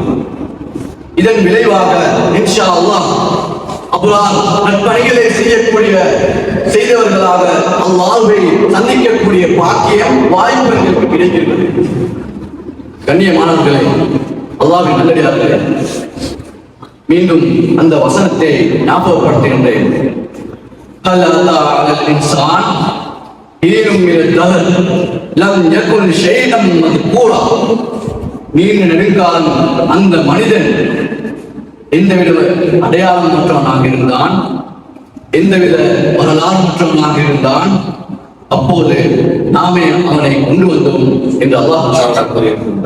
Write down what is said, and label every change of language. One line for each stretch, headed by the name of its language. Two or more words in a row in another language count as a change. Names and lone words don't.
Tamil: இதன் விளைவாக
Arabic: إن شاء الله
Tamil: அபரார் நற்பணிகளை செய்தவர்களாக அல்லாஹ்வை சந்திக்கக்கூடிய பாக்கியம், வாய்ப்பு எங்களுக்கு கிடைக்கிறது. கண்ணியமானவர்களே, அல்லாஹ்வின் நல்லடியார்களே, மீண்டும் அந்த வசனத்தை ஞாபகப்படுத்துகின்றேன்.
Arabic: هل أتى على الإنسان حين من الدهر لم يكن شيئا مذكورا.
Tamil: நீண்ட நெடுங்காலம் அந்த மனிதன் எந்தவித அடையாளம் மற்றவனாக இருந்தான், எந்தவித வரலாறு மற்றவனாக இருந்தான், அப்போது நாமே அவனை கொண்டு வந்தோம் என்று அல்லாஹ் கூறியிருக்கின்றார்.